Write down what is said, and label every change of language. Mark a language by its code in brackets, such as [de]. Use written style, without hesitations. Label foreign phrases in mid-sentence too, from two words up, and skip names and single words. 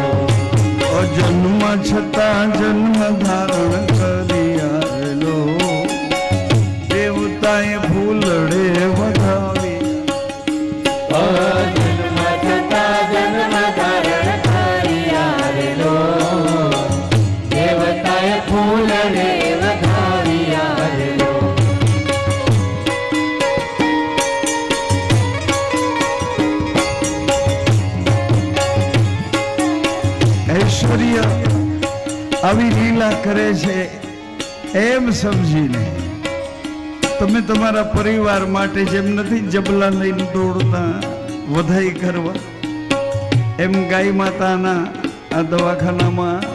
[gu] ઔર જન્મ છતા જન્મ ધારણ કરિયા રે લો દેવતાએ ફૂલડે વધાવી। જન્મ છતા જન્મ ધારણ કરિયા રે લો દેવતાએ ફૂલડે વધાવિયા રે લો। ऐश्वर्य આવી લીલા કરે છે એમ સમજીને તમે તમારા પરિવાર માટે જેમ નથી જબલા લઈને દોડતા વધાઈ કરવા એમ ગાય માતાના આ દવાખાનામાં